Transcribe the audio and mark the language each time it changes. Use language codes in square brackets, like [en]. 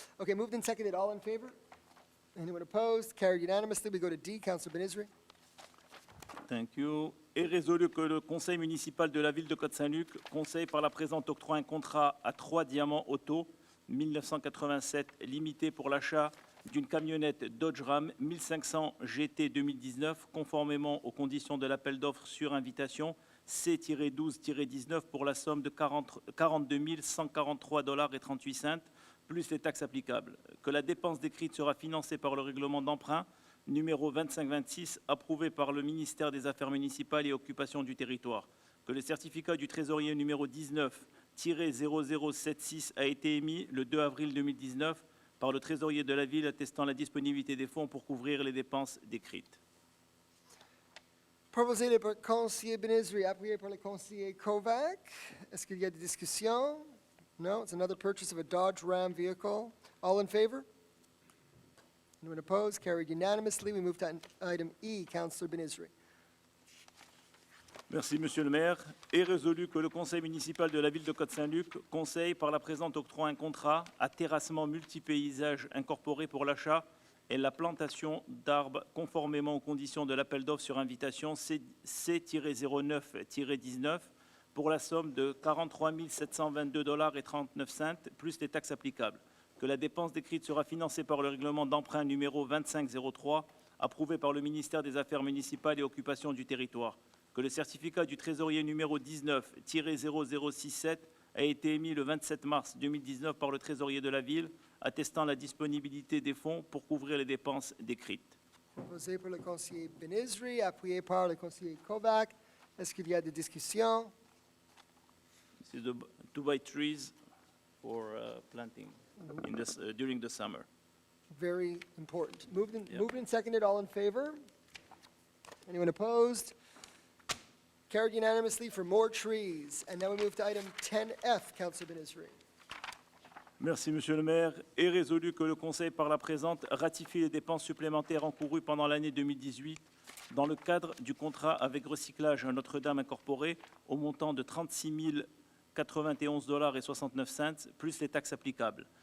[en] Okay, moved and seconded, all in favor? Anyone opposed? Carried unanimously. We go to D, Councilor Benizri. Thank you. [fr] Est résolu que le conseil municipal de la ville de Côte Saint-Luc conseille par la présente octroie un contrat à 3 Diamants Auto 1987 limité pour l'achat d'une camionnette Dodge Ram 1500 GT 2019 conformément aux conditions de l'appel d'offres sur invitation C-12-19 pour la somme de 42 143,38 $, plus les taxes applicables. Que la dépense décrite sera financée par le règlement d'emprunt numéro 2526, approuvé par le ministère des Affaires municipales et occupation du territoire. Que le certificat du trésorier numéro 19-0076 a été émis le 2 avril 2019 par le trésorier de la ville, attestant la disponibilité des fonds pour couvrir les dépenses décrites. Proposé par le conseiller Benizri, appuyé par le conseiller Kovac. Est-ce qu'il y a des discussions? [en] No, it's another purchase of a Dodge Ram vehicle. All in favor? Anyone opposed? Carried unanimously. We move to item E, Councilor Benizri. [fr] Merci, Monsieur le maire. Est résolu que le conseil municipal de la ville de Côte Saint-Luc conseille par la présente octroie un contrat à terrassement multipaysage incorporé pour l'achat et la plantation d'arbres conformément aux conditions de l'appel d'offres sur invitation C-09-19 pour la somme de 43 722,39 $, plus les taxes applicables. Que la dépense décrite sera financée par le règlement d'emprunt numéro 2503, approuvé par le ministère des Affaires municipales et occupation du territoire. Que le certificat du trésorier numéro 19-0067 a été émis le 27 mars 2019 par le trésorier de la ville, attestant la disponibilité des fonds pour couvrir les dépenses décrites. Proposé par le conseiller Benizri, appuyé par le conseiller Kovac. Est-ce qu'il y a des discussions? [en] This is to buy trees for planting during the summer. Very important. Moved Yeah. and seconded, all in favor? Anyone opposed? Carried unanimously for more trees. And now we move to item 10F, Councilor Benizri. [fr] Merci, Monsieur le maire. Est résolu que le Conseil, par la présente, ratifie les dépenses supplémentaires encourues pendant l'année 2018 dans le cadre du contrat avec Recyclage Notre-Dame Incorporé au montant de 36 091,69 $, plus les taxes applicables.